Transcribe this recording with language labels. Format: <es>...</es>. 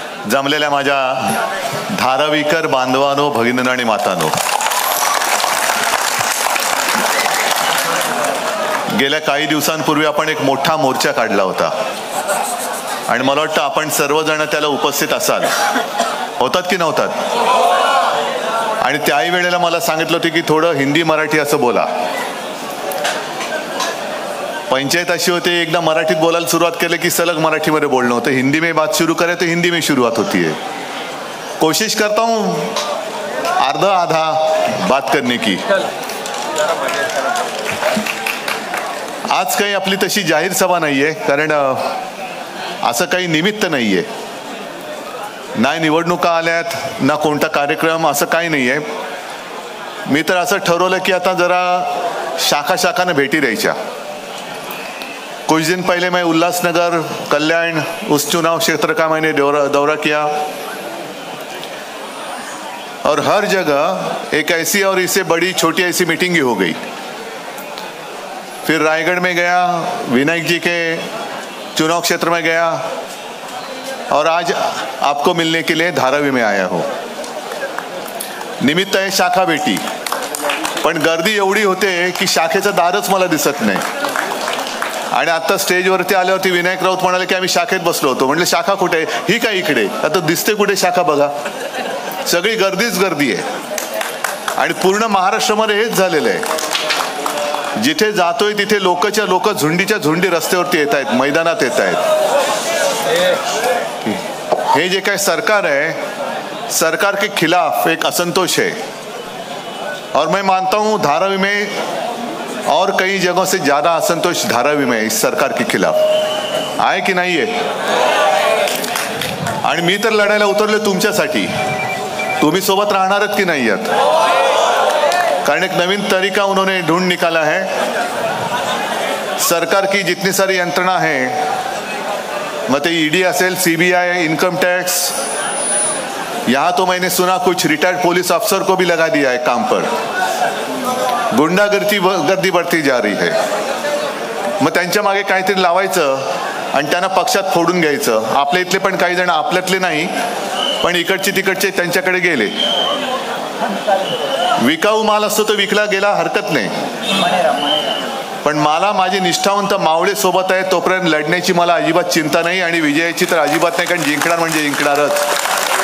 <mr>जमलेल्या माझ्या धारावीकर बांधवांनो, भगिनींनो आणि मातांनो, गेल्या काही दिवसांपूर्वी आपण एक मोठा मोर्चा काढला होता आणि मला वाटतं आपण सर्वजण त्याला उपस्थित असाल. होतात की नव्हतात? आणि त्याही वेळेला मला सांगितलं होतं की थोडं हिंदी मराठी असं बोला. पंचायत अशी होती, एकदा मराठीत बोलायला सुरुवात केली की सलग मराठीमध्ये बोलणं होतं.</mr> <hi>हिंदी में बात शुरू करे तो हिंदी में शुरुआत होती है. कोशिश करता हूँ आधा आधा बात करने की.</hi> <mr>आज काही आपली तशी जाहीर सभा नाहीये, कारण असं काही निमित्त नाहीये. नाही निवडणुका आल्यात ना कोणता कार्यक्रम, असं काही नाहीये. मी तर असं ठरवलं की आता जरा शाखा शाखाने भेटी द्यायच्या.</mr> <hi>कुछ दिन पहले मैं उल्लासनगर, कल्याण उस चुनाव क्षेत्र का मैंने दौरा किया और हर जगह एक ऐसी और इससे बड़ी छोटी ऐसी मीटिंग ही हो गई. फिर रायगढ़ में गया, विनायक जी के चुनाव क्षेत्र में गया और आज आपको मिलने के लिए धारावी में आया हूँ.</hi> <mr>निमित्त आहे शाखा भेटी, पण गर्दी एवढी होते की शाखेचं दारच मला दिसत नाही. आणि आता स्टेजवरती आल्यावरती विनायक राऊत म्हणाले की आम्ही शाखेत बसलो होतो. म्हटलं शाखा कुठे? ही काय इकडे? आता दिसते कुठे शाखा? बघा, सगळी गर्दीच गर्दी आहे. आणि पूर्ण महाराष्ट्रामध्ये हेच झालेलं आहे. जिथे जातोय तिथे लोकच्या लोक झुंडीच्या झुंडी रस्त्यावरती येत आहेत, मैदानात येत आहेत. हे जे काय</mr> <hi>सरकार है, सरकार के खिलाफ एक असंतोष है. और मैं मानता हूं धारावी में और कई जगहों से ज्यादा असंतोष धारावी में इस सरकार के खिलाफ</hi> <mr>आहे की नाही आहे. आणि मी तर लढायला उतरले तुमच्यासाठी. तुम्ही सोबत राहणारच की नाही आहात? कारण एक नवीन</mr> <hi>तरीका उन्होंने ढूंढ निकाला है. सरकार की जितनी सारी यंत्रणा है,</hi> <mr>मग ते ईडी असेल,</mr> <hi>सीबीआई, इनकम टैक्स, यहाँ तो मैंने सुना कुछ रिटायर्ड पुलिस अफसर को भी लगा दिया है काम पर. गुंडागर्दी बढ़ती जा रही है.</hi> <mr>मग त्यांच्या मागे काहीतरी लावायचं आणि त्यांना पक्षात फोडून घ्यायचं. आपल्या इथले पण काही जण, आपल्यातले नाही पण इकडचे तिकडचे, त्यांच्याकडे गेले. विकाऊ माल असतो तो विकला गेला, हरकत नाही. पण मला माझे निष्ठावंत मावळे सोबत आहे, तोपर्यंत लढण्याची मला अजिबात चिंता नाही आणि विजयाची तर अजिबात नाही, कारण जिंकणार म्हणजे जिंकणारच.</mr>